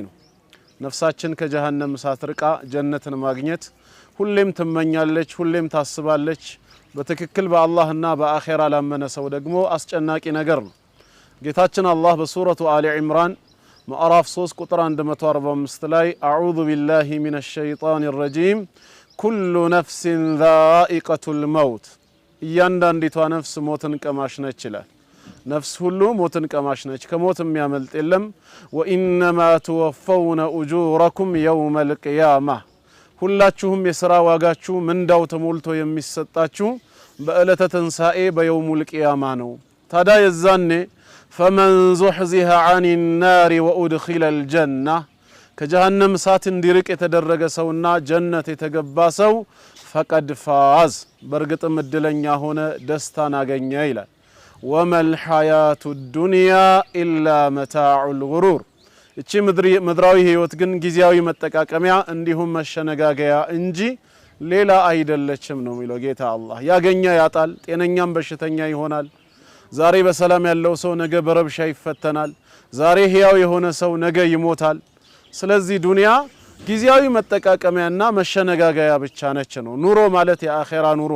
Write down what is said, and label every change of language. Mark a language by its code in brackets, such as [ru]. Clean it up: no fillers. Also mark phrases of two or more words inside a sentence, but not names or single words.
[am] ነው ነፍሳችን ከጀሃነም እሳት ርቃ ጀነትን ማግኘት ሁሌም ትመኛለች ሁሌም ታስባለች በትክክል በአላህና በአኺራ ላመነ ሰው ደግሞ አስጨናቂ ነገር ነው ጌታችን አላህ በሱረቱ አሊ ኢምራን ምዕራፍ 3 ቁጥር 145 ላይ [ar] أعوذ بالله من الشيطان الرجيم كل نفس ذائقة الموت [am] እያንዳንዲቷ ነፍስ ሞትን ቀማሽ ነች ይላል ነፍስ ሁሉ ሞትን ቀማሽ ነች ከሞት የሚያመልጥ የለም [ar] وإنما توفون أجوركم يوم القيامة [am] ሁላችሁም የሥራ ዋጋችሁ ምንዳው ተሞልቶ የሚሰጣችሁ በእለተ ትንሳኤ በየውሙል ቂያማ ነው ታዲያ የዛኔ [ar] فمن زحزح عن النار وأدخل الجنة [am] ከጀሃነም እሳት እንዲርቅ የተደረገ ሰውና ጀነት የተገባ ሰው [ar] فقد فاز [am] በርግጥም እድለኛ ሆነ ደስታን አገኘ ይላል [ar] وما الحياة الدنيا إلا متاع الغرور [am] እቺ ምድራዊ ህይወት ግን ጊዜያዊ መጠቃቀሚያ እንዲሁም መሸነጋገያ እንጂ ሌላ አይደለችም ነው የሚለው ጌታ አላህ ያገኛ ያጣል ጤነኛም በሽተኛ ይሆናል ዛሬ በሰላም ያለው ሰው ነገ በረብሻ ይፈተናል ዛሬ ህያው የሆነ ሰው ነገ ይሞታል ስለዚህ ዱንያ ጊዜያዊ መጠቃቀሚያና መሸነጋገያ ብቻ ነች ነው ኑሮ ማለት የአኺራ ኑሮ